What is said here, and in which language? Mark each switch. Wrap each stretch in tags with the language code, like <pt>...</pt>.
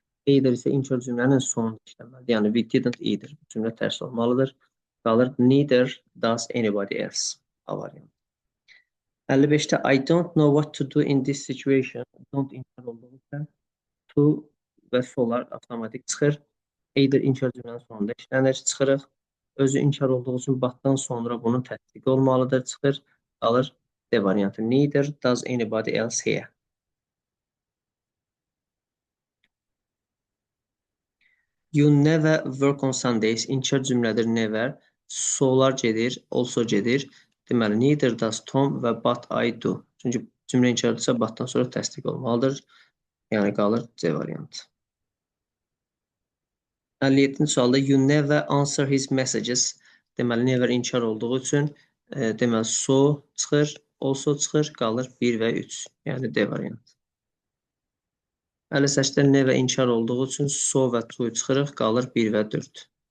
<az>Either isə inkar cümlənin sonunda işlənməlidir. Yəni</az> <en>we didn't either.</en> <az>Cümlə tərs olmalıdır.</az> <en>Qalır neither does anybody else.</en> <az>A variantı.</az> <en>55-də I don't know what to do in this situation.</en> <az>Don't inkar olduğu üçün to və solar avtomatik çıxır. Either inkar cümlənin sonunda işlənir, çıxırıq. Özü inkar olduğu üçün batdan sonra bunun təsdiqi olmalıdır, çıxır. Qalır D variantı.</az> <en>Neither does anybody else here. You never work on Sundays.</en> <az>İnkar cümlədir never. Solar gedir, also gedir.</az> <en>Deməli, neither does Tom və but I do.</en> <az>Çünki cümlə inkarlıdırsa batdan sonra təsdiq olmalıdır. Yəni qalır C variantı. 57-ci sualda</az> <en>you never answer his messages.</en> <az>Deməli, never inkar olduğu üçün deməli, so çıxır, also çıxır, qalır 1 və 3. Yəni D variantı. 58-də never inkar olduğu üçün so və to çıxırıq, qalır 1 və 4.</az>